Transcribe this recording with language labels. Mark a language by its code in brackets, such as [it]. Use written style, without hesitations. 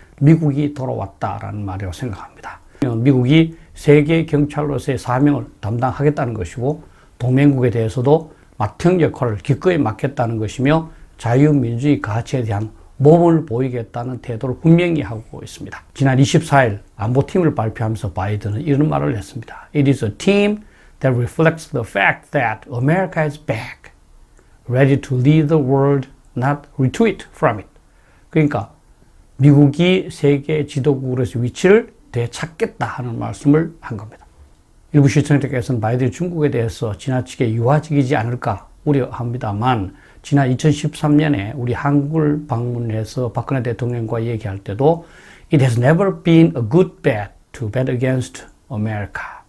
[ko] 미국이 돌아왔다라는 말이라고 생각합니다. 미국이 세계 경찰로서의 사명을 담당하겠다는 것이고 동맹국에 대해서도 맡은 역할을 기꺼이 맡겠다는 것이며 자유민주주의 가치에 대한 모범을 보이겠다는 태도를 분명히 하고 있습니다. 지난 24일 안보팀을 발표하면서 바이든은 이런 말을 했습니다. [en] It is a team that reflects the fact that America is back, ready to lead the world, not retreat from it. [ko] 그러니까 미국이 세계 지도국으로서 위치를 되찾겠다 하는 말씀을 한 겁니다. 일부 시청자께서는 바이든이 중국에 대해서 지나치게 유화적이지 않을까 우려합니다만 지난 2013년에 우리 한국을 방문해서 박근혜 대통령과 얘기할 때도 [en] It has never been a good bet to bet against America.